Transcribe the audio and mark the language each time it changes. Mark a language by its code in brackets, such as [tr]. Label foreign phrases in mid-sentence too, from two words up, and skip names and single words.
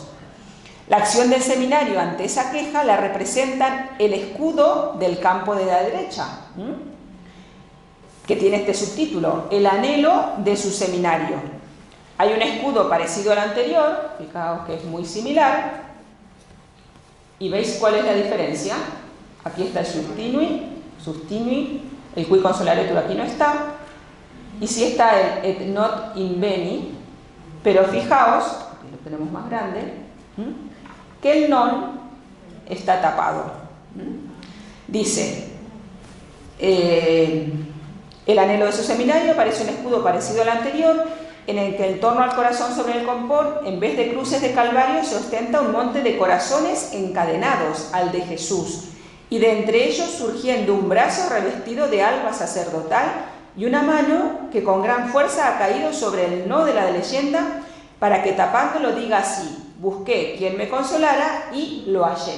[es] La acción del seminario ante esa queja la representan el escudo del campo de la derecha, que tiene este subtítulo, el anhelo de su seminario. Hay un escudo parecido al anterior, fijaos que es muy similar, y ¿veis cuál es la diferencia? Aquí está el sustinui, el [la] qui consolaretur [es] aquí no está, y sí está el [la] et not inveni, [es] pero fijaos, aquí lo tenemos más grande, que el non está tapado. Dice, el anhelo de su seminario parece un escudo parecido al anterior, en el que en torno al corazón sobre el compón, en vez de cruces de calvario, se ostenta un monte de corazones encadenados al de Jesús, y de entre ellos surgiendo un brazo revestido de alba sacerdotal y una mano que con gran fuerza ha caído sobre el no de la leyenda, para que tapándolo diga así: busqué quien me consolara y lo hallé.